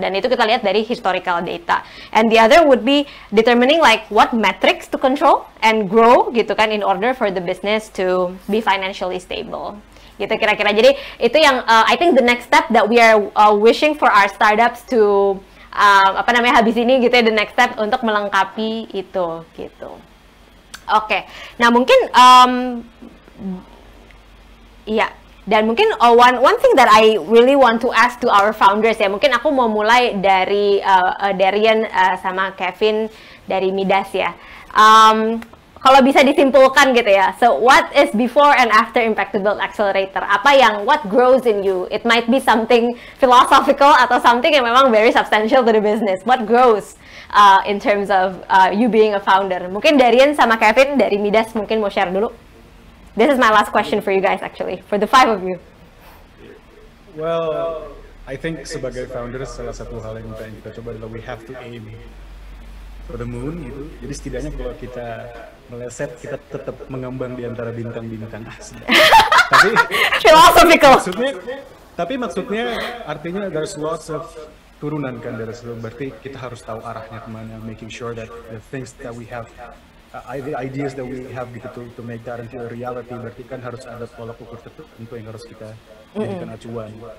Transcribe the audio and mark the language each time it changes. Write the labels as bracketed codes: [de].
[id] Dan itu kita lihat dari historical data. [en] And the other would be determining like what metrics to control and grow [id] gitu kan, [en] in order for the business to be financially stable. [id] Gitu kira-kira. Jadi itu yang [en] I think the next step that we are wishing for our startups to [id] habis ini gitu ya, [en] the next step [id] untuk melengkapi itu gitu. Oke. Nah, mungkin iya. Dan mungkin [en] one thing that I really want to ask to our founders [id] ya, mungkin aku mau mulai dari Darian sama Kevin dari Midas ya. Kalau bisa disimpulkan gitu ya, [en] so what is before and after Impact to Build Accelerator? What grows in you? It might be something philosophical [id] atau [en] something [id] yang memang [en] very substantial to the business. What grows in terms of you being a founder? [id] Mungkin Darian sama Kevin dari Midas mungkin mau share dulu. [en] This is my last question for you guys actually, for the 5 of you. Well, I think [id] sebagai founder salah satu hal yang pengen kita coba adalah [en] we have to aim for the moon [id] gitu. Jadi setidaknya kalau kita meleset, kita tetap mengambang di antara bintang-bintang. Tapi [en] philosophical. [id] Maksudnya artinya [en] there's lots of [id] turunan kan dari situ. Berarti kita harus tahu arahnya kemana, [en] making sure that the things that we have, the ideas that we have [id] gitu [en] to make that into a reality. [id] Berarti kan harus ada tolak ukur tertentu yang harus kita jadikan acuan.